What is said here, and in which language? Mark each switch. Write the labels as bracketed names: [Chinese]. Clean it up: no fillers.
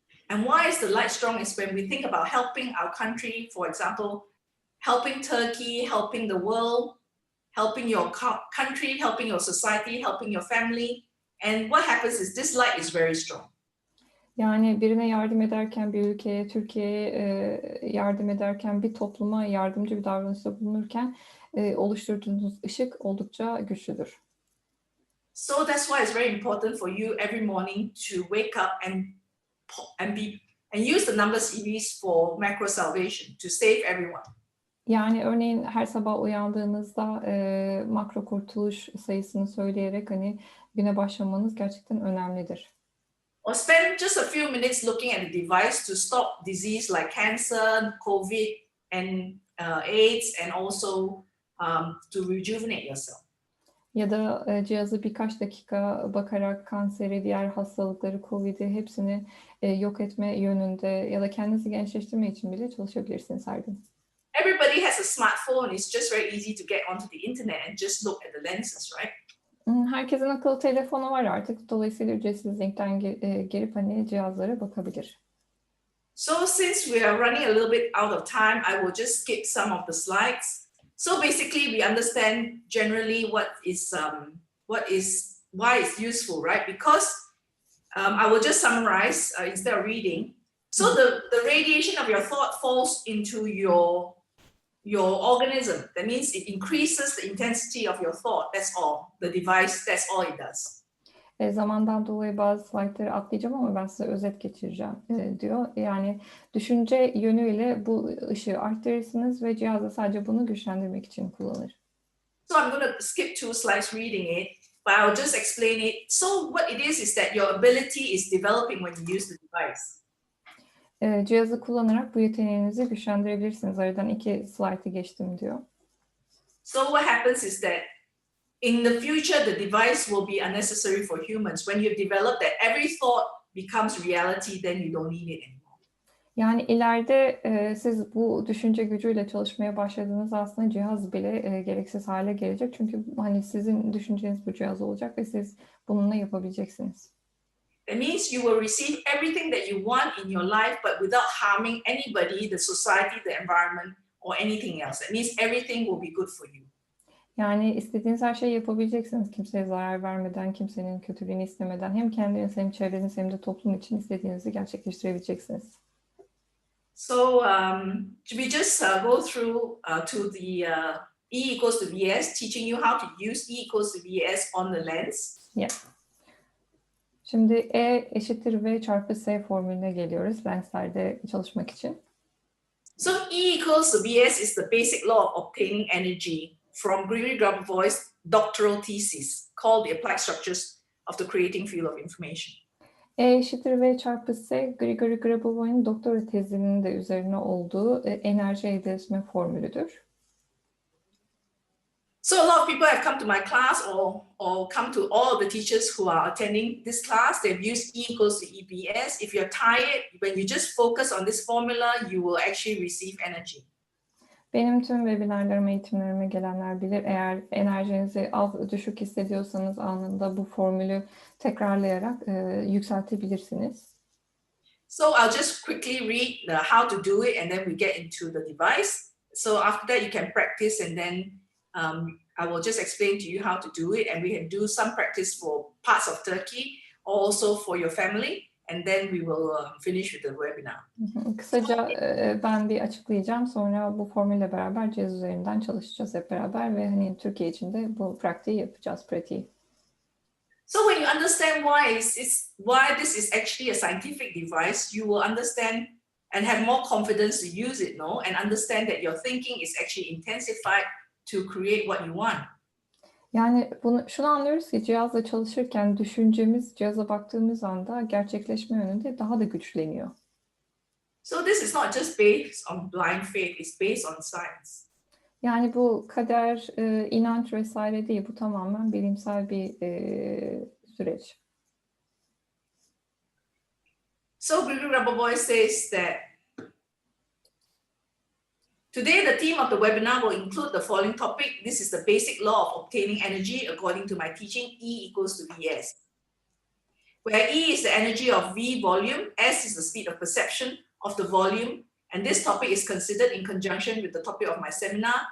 [English] And why is the light strong is when we think about helping our country, for example, helping Turkey, helping the world, helping your country, helping your society, helping your family. And what happens is this light is very strong. [Turkish] Yani birine yardım ederken, bir ülkeye, Türkiye'ye yardım ederken, bir topluma yardımcı bir davranışta bulunurken oluşturduğunuz ışık oldukça güçlüdür. [English] So that's why it's very important for you every morning to wake up and use the number series for macro salvation to save everyone. [Turkish] Yani örneğin her sabah uyandığınızda makro kurtuluş sayısını söyleyerek hani güne başlamanız gerçekten önemlidir. [English] Or spend just a few minutes looking at the device to stop disease like cancer, COVID, and AIDS, and also to rejuvenate yourself. [Turkish] Ya da cihazı birkaç dakika bakarak kanseri, diğer hastalıkları, COVID'i hepsini yok etme yönünde ya da kendinizi gençleştirme için bile çalışabilirsiniz her gün. [English] Everybody has a smartphone. It's just very easy to get onto the internet and just look at the lenses, right? [Turkish] Herkesin akıllı telefonu var artık. Dolayısıyla ücretsiz linkten girip hani cihazlara bakabilir. [English] So since we are running a little bit out of time, I will just skip some of the slides. So basically, we understand generally why it's useful, right? Because I will just summarize instead of reading. So the radiation of your thought falls into your organism. That means it increases the intensity of your thought. That's all. The device, that's all it does. [Turkish] Zamandan dolayı bazı slaytları atlayacağım ama ben size özet geçireceğim diyor. Yani düşünce yönüyle bu ışığı arttırırsınız ve cihaz da sadece bunu güçlendirmek için kullanır. [English] So I'm going to skip 2 slides reading it, but I'll just explain it. So what it is that your ability is developing when you use the device. [Turkish] Cihazı kullanarak bu yeteneğinizi güçlendirebilirsiniz. Aradan 2 slaytı geçtim diyor. [English] So what happens is that in the future, the device will be unnecessary for humans. When you've developed that, every thought becomes reality, then you don't need it anymore. [Turkish] Yani ileride siz bu düşünce gücüyle çalışmaya başladığınızda aslında cihaz bile gereksiz hale gelecek. Çünkü hani sizin düşünceniz bu cihaz olacak ve siz bununla yapabileceksiniz. [English] That means you will receive everything that you want in your life, but without harming anybody, the society, the environment, or anything else. That means everything will be good for you. [Turkish] Yani istediğiniz her şeyi yapabileceksiniz. Kimseye zarar vermeden, kimsenin kötülüğünü istemeden hem kendiniz hem çevreniz hem de toplum için istediğinizi gerçekleştirebileceksiniz. [English] So we just go through to the E equals to Vs, teaching you how to use E equals to Vs on the lens. Yeah. [Turkish] Şimdi E eşittir V çarpı S formülüne geliyoruz lenslerde çalışmak için. [English] So E equals to Vs is the basic law of obtaining energy from Gregory Grabovoy's doctoral thesis called The Applied Structures of the Creating Field of Information. [Turkish] E eşittir V çarpı S, Gregory Grabovoy'un doktora tezinin de üzerine olduğu enerji elde etme formülüdür. [English] So a lot of people have come to my class or come to all of the teachers who are attending this class. They've used E equals to EBS. If you're tired, when you just focus on this formula, you will actually receive energy. [Turkish] Benim tüm webinarlarıma, eğitimlerime gelenler bilir. Eğer enerjinizi düşük hissediyorsanız anında bu formülü tekrarlayarak yükseltebilirsiniz. [English] So I'll just quickly read how to do it and then we get into the device. So after that you can practice and then I will just explain to you how to do it and we can do some practice for parts of Turkey, also for your family. And then we will finish with the webinar. [Turkish] Kısaca ben bir açıklayacağım. Sonra bu formülle beraber cihaz üzerinden çalışacağız hep beraber ve hani Türkiye için de bu pratiği. [English] So when you understand why this is actually a scientific device, you will understand and have more confidence to use it, no? And understand that your thinking is actually intensified to create what you want. [Turkish] Yani şunu anlıyoruz ki cihazla çalışırken düşüncemiz cihaza baktığımız anda gerçekleşme yönünde daha da güçleniyor. [English] So this is not just based on blind faith, it's based on science. [Turkish] Yani bu kader, inanç vesaire değil, bu tamamen bilimsel bir süreç. [English] So Gregory Grabovoy says that today, the theme of the webinar will include the following topic. This is the basic law of obtaining energy according to my teaching, E equals to Vs. Where E is the energy of V volume, S is the speed of perception of the volume, and this topic is considered in conjunction with the topic of my seminar.